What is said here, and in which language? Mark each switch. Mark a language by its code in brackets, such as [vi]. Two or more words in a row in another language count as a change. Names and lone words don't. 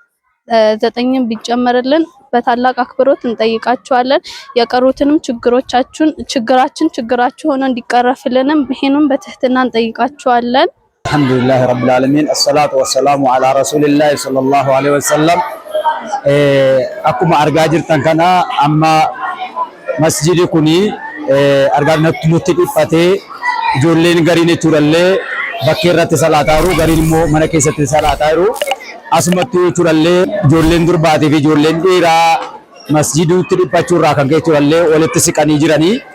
[am] 9ም ቢጨመርልን በታላቅ አክብሮት እንጠይቃቸዋለን። የቀሩትንም ችግራችሁ ሆኖ እንዲቀረፍልንም ይሄንን በትህትና እንጠይቃቸዋለን። [ar] الحمد لله رب العالمين الصلاة والسلام على رسول الله صلى الله عليه وسلم [om] አኩማ አርጋ ጅርተን ከና አማ መስጂድ ኩኒ argaa nutti dhiphatee ijoolleen gariin jechuudhallee bakkee irratti salaataaru gariin immoo mana keessatti salaataaru asumatti jechuudhallee ijoolleen durbaatii fi ijoolleen dhiiraa masjiiduutti dhiphachuurraa kan ka'e jechuudhallee walitti siqanii jiranii